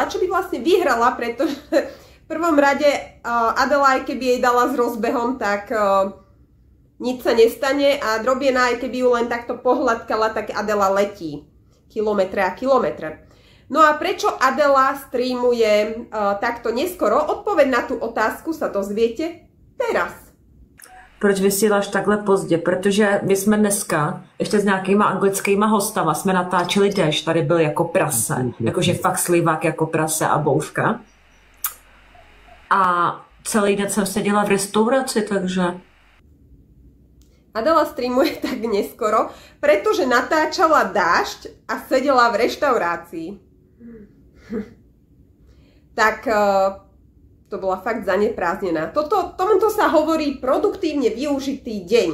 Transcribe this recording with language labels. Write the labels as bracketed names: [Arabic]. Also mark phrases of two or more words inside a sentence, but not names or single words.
[Slovak] Čo by vlastne vyhrala, pretože v prvom rade Adela, aj keby jej dala s rozbehom, tak nič sa nestane a drobiena, aj keby ju len takto pohľadkala, tak Adela letí kilometre a kilometre. No a prečo Adela streamuje takto neskoro? Odpoveď na tú otázku sa dozviete teraz. [Czech] Proč vysíláš takhle pozdě? Protože my jsme dneska ještě s nějakýma anglickýma hostama jsme natáčeli déšť, tady byl jako prase, jakože fakt slivák jako prase a bouřka. A celý den jsem seděla v restauraci, takže... [Slovak] Adela streamuje tak neskoro, pretože natáčala dážď a sedela v reštaurácii. Tak... To bola fakt zaneprázdnená. Tomuto sa hovorí produktívne využitý deň.